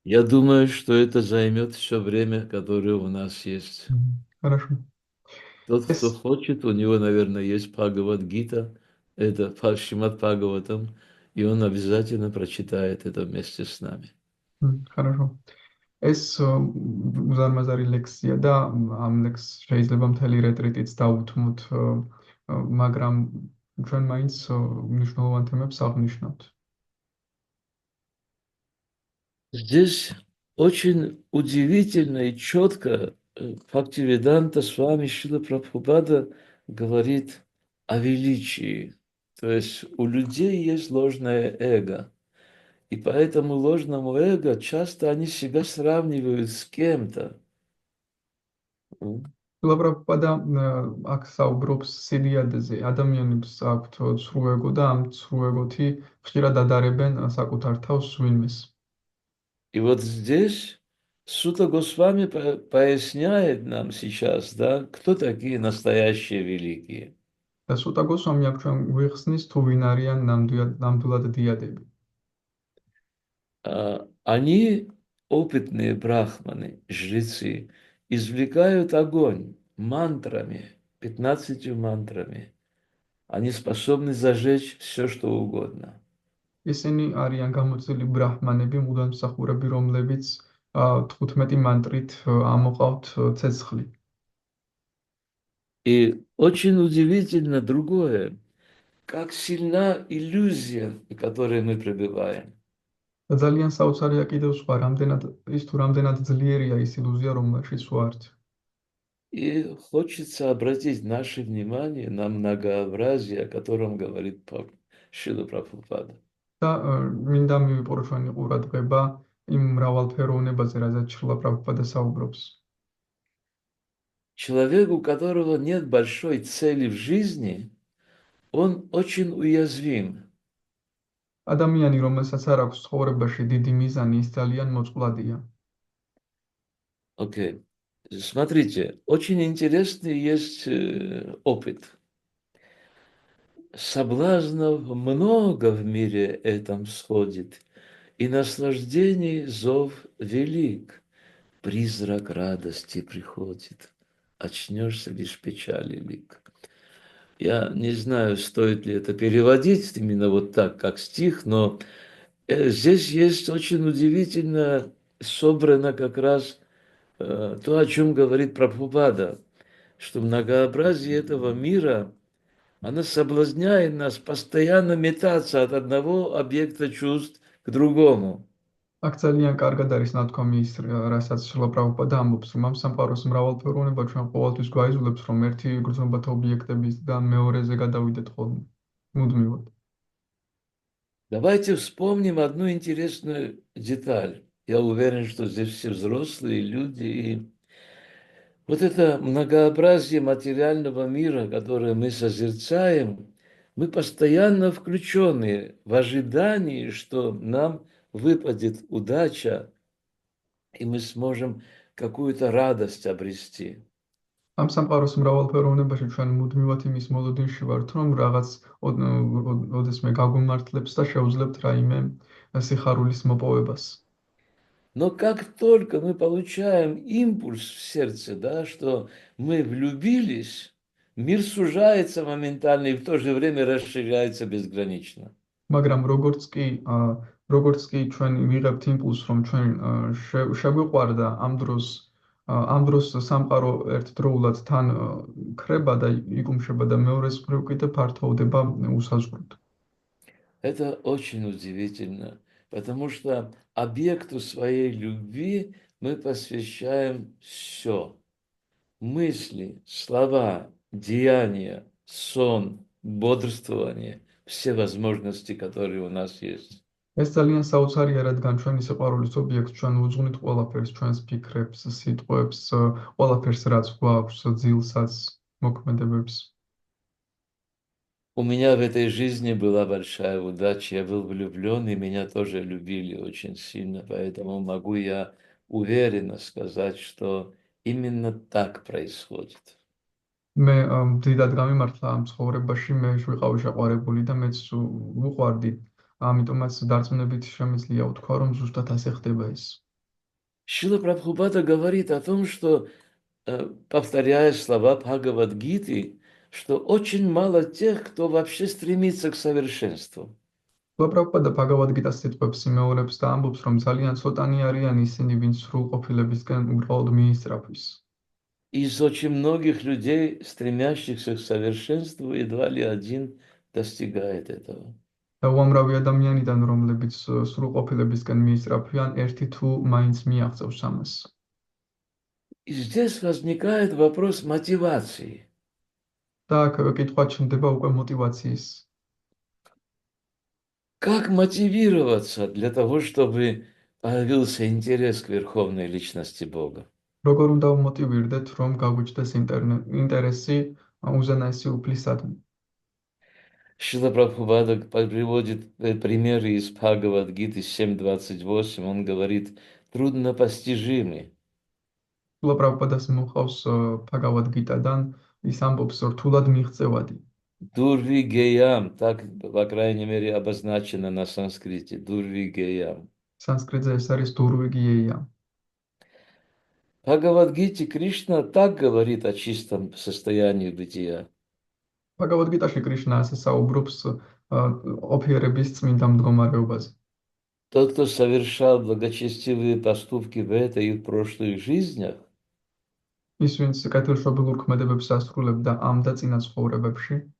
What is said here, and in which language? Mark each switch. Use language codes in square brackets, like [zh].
[ru] Я думаю, что это займет все время, которое у нас есть. Хорошо. Тот, кто Эс, хочет, у него, наверное, есть Бхагавад-гита, это Шримад Бхагаватам, и он обязательно прочитает это вместе с нами. хорошо. [ka] ეს უზარმაზარი ლექსია და ამ ლექს შეიძლება მთელი რეტრიტიც დაუთმოთ, მაგრამ ჩვენ მაინც მნიშვნელოვან თემებს აღნიშნავთ. [ru] Здесь очень удивительно и четко Бхактивиданта с вами Шрила Прабхупада говорит о величии. То есть у людей есть ложное эго. И поэтому ложному эго часто они себя сравнивают с кем-то. [ka] ლაბრაბადა აქ საუბრობს სიდიადეზე. ადამიანებს აქვთ ცრუ ეგო და ამ ცრუ ეგოთი ხშირად ადარებენ საკუთარ თავს ვინმეს. [ru] И вот здесь Сута Госвами поясняет нам сейчас, да, кто такие настоящие великие. [ka] და სუტა გოსვამი აქ ჩვენ გვიხსნის თუ ვინ არიან ნამდვილად დიადები. [ru] Они, опытные брахманы, жрецы, извлекают огонь мантрами. 15 мантрами. Они способны зажечь все, что угодно. [ka] ისინი არიან გამოცდილი ბრაჰმანები, მუდამსახურები, რომლებიც 15 მანტრით ამოყავთ ცეცხლი. [ru] И очень удивительно другое, как сильна иллюзия, в которой мы пребываем. [ka] და ძალიან საოცარია კიდევ სხვა, რამდენად ძლიერია ის ილუზია, რომელშიც ვართ. [ru] И хочется обратить наше внимание на многообразие, о котором говорит Шрила Прабхупада. [ka] და მინდა მივიპყრო ჩვენი ყურადღება იმ მრავალფეროვნებაზე, რაზეც შრილა პრაბჰუპადა საუბრობს. [ru] Человек, у которого нет большой цели в жизни, он очень уязвим. [ka] ადამიანი, რომელსაც არ აქვს ცხოვრებაში დიდი მიზანი, ის ძალიან მოწყვლადია. [ru] Окей. Смотрите, очень интересный есть опыт. Соблазнов много в мире этом сходит, и наслаждений зов велик. Призрак радости приходит, очнешься лишь печали лик. Я не знаю, стоит ли это переводить именно вот так, как стих, но здесь есть очень удивительно собрано как раз то, о чем говорит Прабхупада, что многообразие этого мира, оно соблазняет нас постоянно метаться от одного объекта чувств к другому. [ka] აქ ძალიან კარგად არის ნათქვამი ის, რასაც შრილა პრაბჰუპადა ამბობს, რომ ამ სამყაროს მრავალფეროვნება ჩვენ ყოველთვის გვაიძულებს, რომ ერთი გრძნობათა ობიექტებისგან მეორეზე გადავიდეთ ხოლმე, მუდმივად. [ru] Давайте вспомним одну интересную деталь. Я уверен, что здесь все взрослые люди. И вот это многообразие материального мира, которое мы созерцаем, мы постоянно включены в ожидании, что нам выпадет удача, и мы сможем какую-то радость обрести. [ka] ამ სამყაროს მრავალფეროვნებაში ჩვენ მუდმივად იმის მოლოდინში ვართ, რომ რაღაც ოდესმე გაგვიმართლებს და შეუძლებთ რაიმე სიხარულის მოპოვებას. [ru] Но как только мы получаем импульс в сердце, да, что мы влюбились, мир сужается моментально и в то же время расширяется безгранично. [ka] მაგრამ როგორც კი ჩვენ ვიღებთ იმპულსს, რომ ჩვენ შეგვიყვარდა ამ დროს სამყარო ერთდროულად თან ქრება და იკუმშება და მეორეს მხრივ კიდე ფართოვდება უსაზღვროდ. [ru] Это очень удивительно, потому что объекту своей любви мы посвящаем все. Мысли, слова, деяния, сон, бодрствование, все возможности, которые у нас есть. [ka] ეს ძალიან საოცარია, რადგან ჩვენი სიყვარულის ობიექტს ჩვენ უძღვნით ყველაფერს, ჩვენს ფიქრებს, სიტყვებს, ყველაფერს, რაც გვაქვს, ძილსაც, მოქმედებებს. [ru] У меня в этой жизни была большая удача, я был влюблен, и меня тоже любили очень сильно, поэтому могу я уверенно сказать, что именно так происходит. [ka] მე დიდად გამიმართლა ამ ცხოვრებაში, მე ვიყავი შეყვარებული და მეც ვუყვარდი, ამიტომაც დარწმუნებით შემიძლია ვთქვა, რომ ზუსტად ასე ხდება ეს. [ru] Шрила Прабхупада говорит о том, что, повторяя слова Бхагавад-гиты, что очень мало тех, кто вообще стремится к совершенству. [ka] პრაბჰუპადა ბჰაგავად-გიტას სიტყვებს იმეორებს და ამბობს, რომ ძალიან ცოტანი არიან ისინი, ვინც სრულყოფილებისკენ უბრალოდ მიისწრაფვის. [ru] Из очень многих людей, стремящихся к совершенству, едва ли один достигает этого. [ka] და უამრავი ადამიანიდან, რომლებიც სრულყოფილებისკენ მიისწრაფვიან, ერთი თუ მაინც მიაღწევს ამას. [ru] И здесь возникает вопрос мотивации. [ka] და აქ კითხვა ჩნდება უკვე мотиваციის. [ru] Как мотивироваться для того, чтобы появился интерес к верховной личности Бога? [ka] როგორ უნდა ვმოტივირდეთ, რომ გაგვიჩნდეს ინტერესი უზენაესი უფლისადმი? [ru] Шрила Прабхупада приводит примеры из Бхагавад-гиты 7.28. Он говорит, труднопостижимы. [ka] შრილა პრაბჰუპადას მოყავს ბჰაგავად-გიტადან, ის ამბობს, რთულად მიღწევადი. [ru] Дурви геям, так, по крайней мере, обозначено на санскрите. Дурви геям. [ka] სანსკრიტზე ეს არის დურვიგიეია. [ru] Бхагавад-гите Кришна так говорит о чистом состоянии бытия. [ka] ბჰაგავად-გიტაში კრიშნა ასე საუბრობს ოფიერების წმინდა მდგომარეობაზე. [ru] Тот, кто совершал благочестивые поступки в этой и в прошлых жизнях, [ka] ის, ვინც კეთილშობილურ ქმედებებს ასრულებდა ამ და წინა ცხოვრებებში,